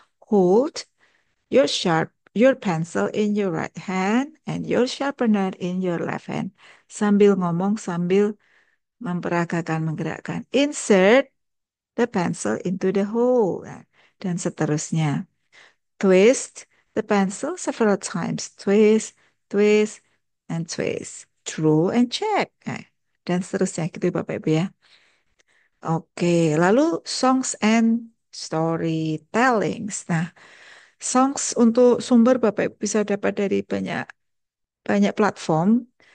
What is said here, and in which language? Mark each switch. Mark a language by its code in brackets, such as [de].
[en] Hold your pencil in your right hand and your sharpener in your left hand. [id] Sambil ngomong, sambil memperagakan, menggerakkan. [en] Insert the pencil into the hole. [id] Nah, dan seterusnya. [en] Twist the pencil several times. Twist, twist, and twist. Draw and check. [id] Nah, dan seterusnya gitu Bapak Ibu ya. [en] Oke, lalu songs and storytellings. [id] Nah, songs untuk sumber Bapak Ibu bisa dapat dari banyak banyak platform.